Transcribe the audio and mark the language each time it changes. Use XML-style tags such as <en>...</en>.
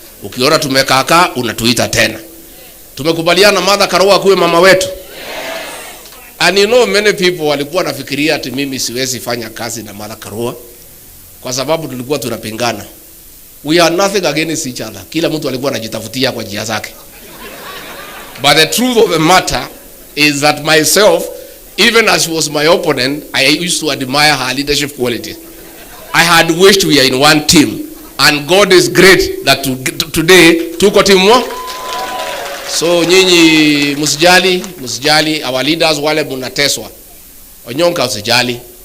<sw>Ukiona tumekaakaa, unatuita tena. Tumekubaliana Mother Karua kuwe mama wetu.</sw> <en>Yes. And you know many people</en> <sw>walikuwa nafikiria ati mimi siwezi fanya kazi na Mother Karua kwa sababu tulikuwa tunapingana.</sw> <en>We are nothing against each other.</en> <sw>Kila mtu alikuwa anajitafutia kwa njia zake.</sw> <en>But the truth of the matter is that myself, even as she was my opponent, I used to admire her leadership qualities. I had wished we are in one team. And God is great that today</en> <sw>tuko team mo.</sw> <en>So</en> <sw>nyinyi msijali</sw> <en>our leaders</en> <sw>wale mnateswa. Onyonka usijali.</sw>